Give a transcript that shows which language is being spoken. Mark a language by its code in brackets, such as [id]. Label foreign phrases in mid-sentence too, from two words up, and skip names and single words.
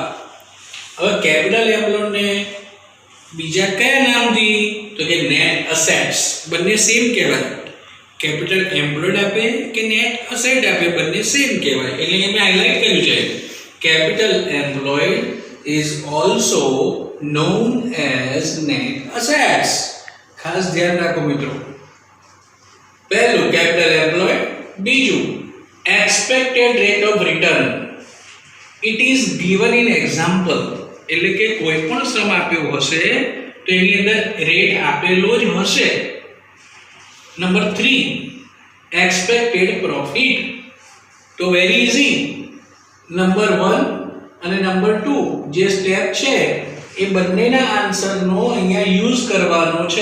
[gu] હવે [en] capital employed [gu] બીજા કયા નામથી? તો કે [en] net assets. [gu] બંને સેમ કહેવાય. [en] capital employed [gu] આપે કે [en] net asset [gu] આપે બંને સેમ કહેવાય. એટલે મેં હાઇલાઇટ કર્યું છે [en] capital employed is also known as net assets. [gu] ખાસ ધ્યાન રાખો મિત્રો. પહેલું [en] capital employed, [gu] બીજું [en] expected rate of return. It is given in example. [gu] એટલે કે કોઈ પણ સમ આપ્યો હશે તો એની અંદર રેટ આપેલો જ હશે. [en] નંબર 3 expected profit. તો very easy. [gu] નંબર 1 અને નંબર 2 જે સ્ટેપ છે એ બંનેના આન્સરનો અહીંયા યુઝ કરવાનો છે.